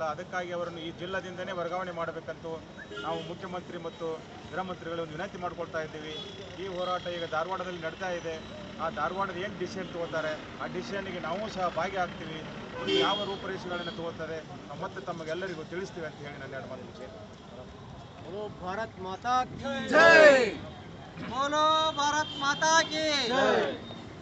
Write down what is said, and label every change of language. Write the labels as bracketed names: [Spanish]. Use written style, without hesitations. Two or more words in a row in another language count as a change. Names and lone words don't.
[Kannada] ಅದಕ್ಕಾಗಿ ಅವರನ್ನು ಈ ಜಿಲ್ಲಾದಿಂದನೇ ವರ್ಗಾವಣೆ ಮಾಡಬೇಕಂತೂ ನಾವು ಮುಖ್ಯಮಂತ್ರಿ ಮತ್ತು ಗೃಹ ಮಂತ್ರಿಗಳನ್ನು ವಿನಂತಿ ಮಾಡ್ಕೊಳ್ತಾ ಇದ್ದೀವಿ. ಈ ಹೋರಾಟ ಈಗ ಧಾರವಾಡದಲ್ಲಿ ನಡೀತಾ ಇದೆ. ಆ ಧಾರವಾಡದ ಏನು ಡಿಸಿಷನ್ ತಗೋತಾರೆ ಆ ಡಿಸಿಷನ್ಗೆ ನಾವು ಸಹ ಭಾಗಿಯಾಗ್ತೀವಿ. ಯಾವ ರೂಪರೇಷೆಗಳನ್ನು ತಗೋತಾರೆ ನಾವು ಮತ್ತೆ ತಮಗೆಲ್ಲರಿಗೂ ತಿಳಿಸ್ತೀವಿ ಅಂತ ಹೇಳಿ ನನ್ನ ಎರಡು ಮಾತು ಮುಗಿಸಿ. [Hindi] बोलो भारत माता की जय। बोलो भारत माता की जय।